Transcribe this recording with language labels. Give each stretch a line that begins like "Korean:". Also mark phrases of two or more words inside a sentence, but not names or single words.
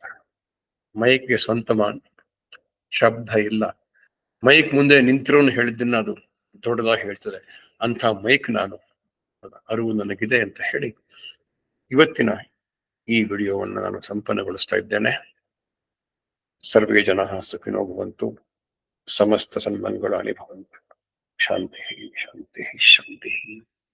Kannada: ಮೈಕ್ಗೆ ಸ್ವಂತ ಶಬ್ದ ಇಲ್ಲ. ಮೈಕ್ ಮುಂದೆ ನಿಂತಿರೋನು ಹೇಳಿದ್ದನ್ನ ಅದು ದೊಡ್ಡದಾಗಿ ಹೇಳ್ತದೆ. ಅಂಥ ಮೈಕ್ ನಾನು, ಅರಿವು ನನಗಿದೆ ಅಂತ ಹೇಳಿ ಇವತ್ತಿನ ಈ ವಿಡಿಯೋವನ್ನು ನಾನು ಸಂಪನ್ನಗೊಳಿಸ್ತಾ ಇದ್ದೇನೆ.
Sanskrit: ಸರ್ವೇ ಜನಃ ಸುಖಿನೋ ಭವಂತು, ಸಮಸ್ತ ಸನ್ಮಂಗಳಾನಿ ಭವಂತು. ಶಾಂತಿ ಶಾಂತಿ ಶಾಂತಿ.